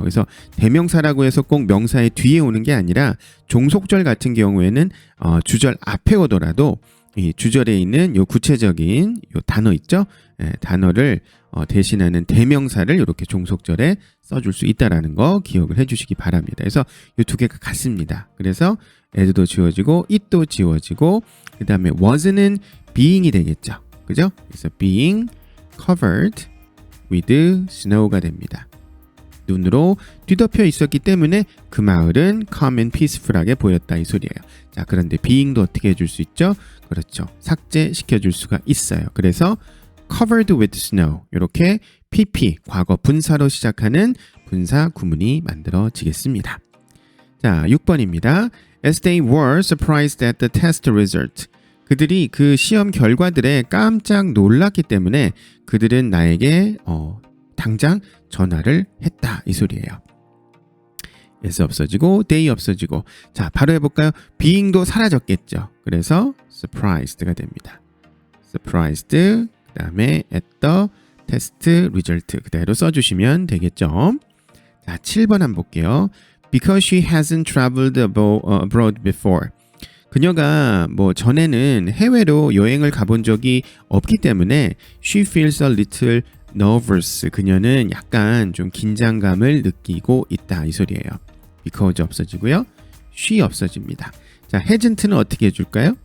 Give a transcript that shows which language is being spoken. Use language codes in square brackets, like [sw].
[ko] 그래서 대명사라고 해서 꼭 명사의 뒤에 오는 게 아니라 종속절 같은 경우에는 주절 앞에 오더라도 이 주절에 있는 요 구체적인 요 단어 있죠? 단어를 대신하는 대명사를 이렇게 종속절에 써줄 수 있다라는 거 기억을 해주시기 바랍니다. 그래서 이 두 개가 같습니다. 그래서 as도 지워지고 it도 지워지고 그 다음에 was는 being이 되겠죠. 그죠? [en] 그래서 being covered with snow가 [ko] 됩니다. 눈으로 뒤덮여 있었기 때문에 그 마을은 [en] calm and peaceful [ko] 하게 보였다 이 소리예요. 자, 그런데 being도 어떻게 해줄 수 있죠? 그렇죠. 삭제시켜줄 수가 있어요. 그래서 [en] covered with snow [ko] 이렇게 pp 과거 분사로 시작하는 분사 구문이 만들어지겠습니다. 자, 6번입니다. [en] As they were surprised at the test result. [ko] 그들이 그 시험 결과들에 깜짝 놀랐기 때문에 그들은 나에게 당장 전화를 했다 이 소리예요. as 없어지고 they 없어지고 자, 바로 해볼까요? being도 사라졌겠죠. 그래서 surprised가 됩니다. surprised 그 다음에 [en] at the test result [ko] 그대로 써주시면 되겠죠. 자, 7번 한번 볼게요. [en] Because she hasn't traveled abroad before. [ko] 그녀가 전에는 해외로 여행을 가본 적이 없기 때문에 [en] she feels a little nervous. [ko] 그녀는 약간 좀 긴장감을 느끼고 있다 이 소리예요. because 없어지고요. she 없어집니다. 자, hasn't는 어떻게 해줄까요?